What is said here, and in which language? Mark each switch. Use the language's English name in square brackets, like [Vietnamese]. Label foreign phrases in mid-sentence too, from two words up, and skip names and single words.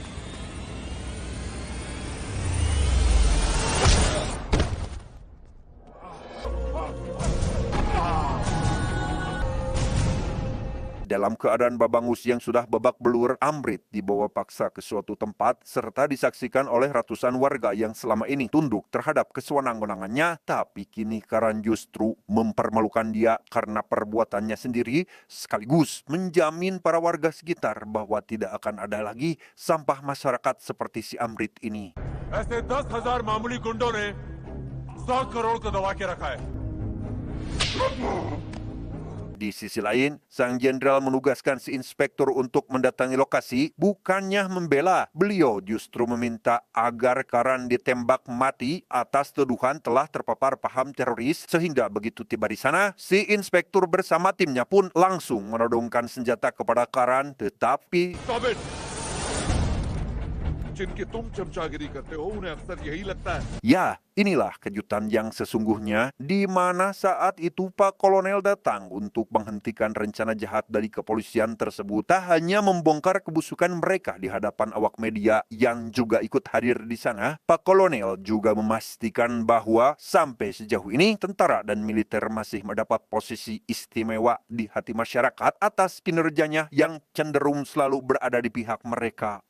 [Indonesian] dalam keadaan babangus yang sudah babak belur, Amrit dibawa paksa ke suatu tempat serta disaksikan oleh ratusan warga yang selama ini tunduk terhadap kesewenang-wenangannya. Tapi kini Karan justru mempermalukan dia karena perbuatannya sendiri, sekaligus menjamin para warga sekitar bahwa tidak akan ada lagi sampah masyarakat seperti si Amrit ini. [Hindi] ऐसे 10,000 मामूली गुंडों ने 100 करोड़ को दबा के रखा है। [Indonesian] Di sisi lain, sang jenderal menugaskan si inspektur untuk mendatangi lokasi, bukannya membela. Beliau justru meminta agar Karan ditembak mati atas tuduhan telah terpapar paham teroris, sehingga begitu tiba di sana, si inspektur bersama timnya pun langsung menodongkan senjata kepada Karan, tetapi [English] Stop it! [Hindi] जिनकी तुम चमचागिरी करते हो उन्हें अक्सर यही लगता है [Indonesian] ya, inilah kejutan yang sesungguhnya, di mana saat itu Pak Kolonel datang untuk menghentikan rencana jahat dari kepolisian tersebut. Tak hanya membongkar kebusukan mereka di hadapan awak media yang juga ikut hadir di sana, Pak Kolonel juga memastikan bahwa sampai sejauh ini tentara dan militer masih mendapat posisi istimewa di hati masyarakat atas kinerjanya yang cenderung selalu berada di pihak mereka.